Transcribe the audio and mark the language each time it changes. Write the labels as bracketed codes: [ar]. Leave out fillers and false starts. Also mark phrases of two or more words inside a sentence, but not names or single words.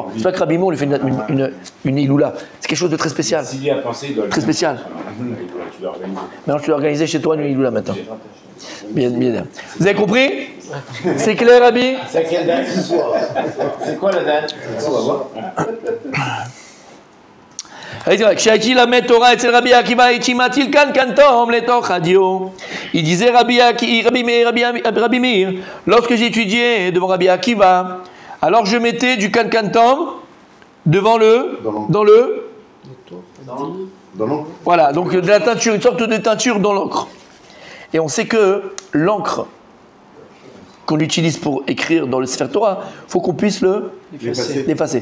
[fr] C'est pas que Rabbi Meir, on lui fait une iloula. C'est quelque chose de très spécial. S'il y a pensé, il doit le très spécial. Tu dois organiser. Maintenant, tu dois organiser chez toi une iloula maintenant. Bien. Vous avez compris? C'est clair, Rabbi? C'est quelle date ce soir? C'est quoi la date? On va voir. [he] כשהייתי למד תורה אצל רבי עקיבא התשימתי כאן קנטום לתוך הדיו. [fr] Il disait Rabbi Meir, lorsque j'étudiais devant Rabbi Akiva, alors je mettais du cancantom devant dans l'encre. Voilà, donc de la teinture, une sorte de teinture dans l'encre. Et on sait que l'encre qu'on utilise pour écrire dans le Sefer Torah, il faut qu'on puisse l'effacer.